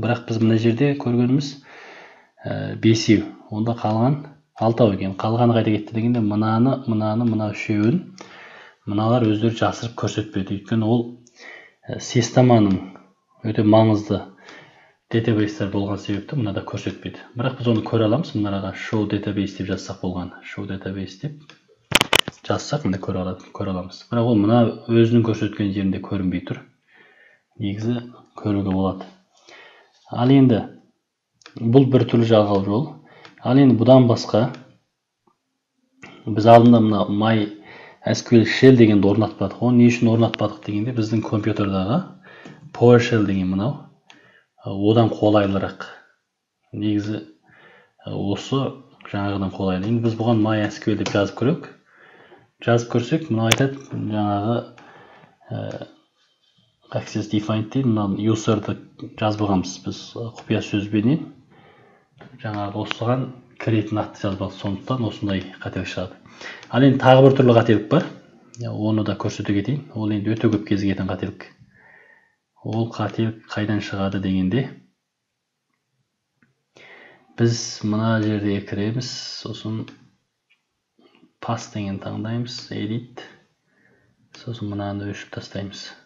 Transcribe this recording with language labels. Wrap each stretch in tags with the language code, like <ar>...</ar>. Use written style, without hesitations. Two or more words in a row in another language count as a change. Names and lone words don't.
<kk>Бірақ біз мына жерде көргеніміз 5, онда қалған 6 екен. Қалғаны қайда кетті дегенде, мына 3-ін мыналар өздері жасырып көрсетпеді. Өйткені ол системаның өте маңызды database-тар болған себепті мынада көрсетпеді. Бірақ біз оны көре аламыз. Мынаға</kk> <en>show database</en> <kk>деп жазсақ болған.</kk> <en>Show database</en> <kk>деп жазсақ, мында көре аламыз. Бірақ ол мына өзінің көрсеткен жерінде көрінбей тұр. Негізі көруге болады. Ал енді бұл бір түрлі жалғау жол. Ал енді бұдан басқа біз алдында мына SQL Shell дегенді орнатпадық. Оны не үшін орнатпадық дегенде, біздің компьютердағы PowerShell деген мынау одан қолайлырақ. Негізі осы жаңағыдан қолайлы. Енді біз бұған MySQL деп жазып көрейік. Жазып көрсек, мынау айтады, жаңағы</kk> <en>access defined</en> <kk>дейді. Мына user'ды жазбағанбыз біз құпия сөзбенен. Жаңағы осыған кіретін атты жазбақ, сондықтан осындай қателік шығады. Ал енді тағы бір түрлі қателік бар. Оны да көрсете кетейін. Ол енді өте көп кезігетін қателік. Ол қателік қайдан шығады дегенде, біз мына жерде кіреміз, сосын pass деген таңдаймыз, edit, сосын мынаны өшіріп тастаймыз.</kk>